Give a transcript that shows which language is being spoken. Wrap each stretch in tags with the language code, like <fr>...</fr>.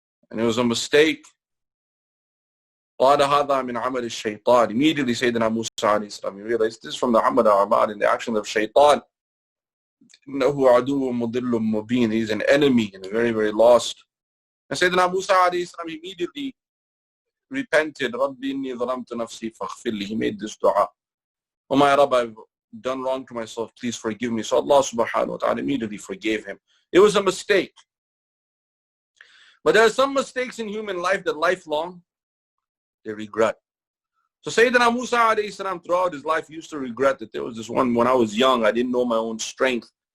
<en>And it was a mistake. قَالَ هَذَا مِنْ عَمَلِ الشَّيْطَانِ. Immediately Sayyidina Musa alayhi salam, he realized this is from the amal in the action of shaitan.</en> <ar>إِنَّهُ عَدُوٌ مُضِلٌّ مُبِينٌ.</ar> <en>He's an enemy and very, very lost. And Sayyidina Musa alayhi salam immediately repented.</en> <ar>رَبِّ إِنِّي ظَلَمْتُ نَفْسِي فَاغْفِرْ لِي. He made this dua.</ar> <en>Oh my Rabb, I've done wrong to myself. Please forgive me. So Allah subhanahu wa ta'ala immediately forgave him. It was a mistake. But there are some mistakes in human life that lifelong they regret. So Sayyidina Musa alayhi salam throughout his life used to regret that there was this one when I was young, I didn't know my own strength.</en>